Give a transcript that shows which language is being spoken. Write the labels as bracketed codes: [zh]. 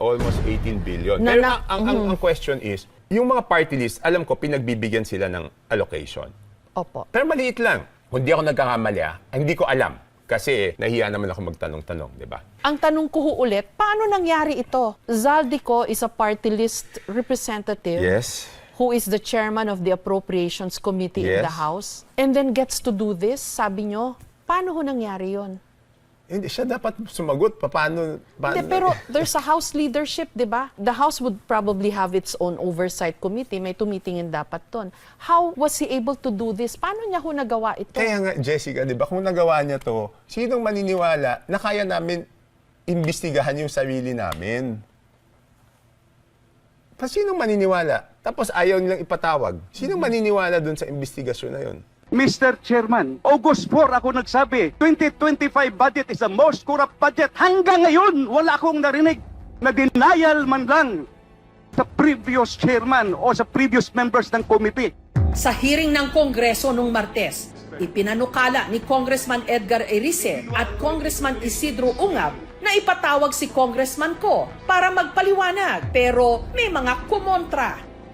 [en] Almost 18 billion. Na, [tl] Pero ang question is, Yung mga party list, alam ko, pinagbibigyan sila ng allocation. Opo. Pero maliit lang. Kung di ako nagkakamali, hindi ko alam. Kasi nahiya naman ako magtanong-tanong, di ba? Ang tanong ko ho ulit, paano nangyari ito? [en] Zaldico is a party list representative Yes. who is the chairman of the Appropriations Committee in the Yes. House and then gets to do this, [tl] sabi nyo. Paano ho nangyari yon? Hindi, siya dapat sumagot. Paano? Hindi, pero [en] there's a House leadership, [tl] di ba? [en] The House would probably have its own oversight committee. [tl] May tumitingin dapat ton. [en] How was he able to do this? [tl] Paano niya ho nagawa ito? Kaya nga, Jessica, di ba, kung nagawa niya to, sinong maniniwala na kaya namin imbestigahan yung sarili namin? Sinong maniniwala? Tapos ayaw nilang ipatawag. Sinong maniniwala dun sa investigasyon na yun? [en] Mr. Chairman, August 4 [tl] ako nagsabi, [en] 2025 budget is the most corrupt budget. [tl] Hanggang ngayon, wala akong narinig na denial man lang sa previous chairman o sa previous members ng committee. Sa hearing ng Kongreso nung Martes, ipinanukala ni Congressman Edgar Erice at Congressman Isidro Ungab na ipatawag si Congressman Ko para magpaliwanag, pero may mga kumontra.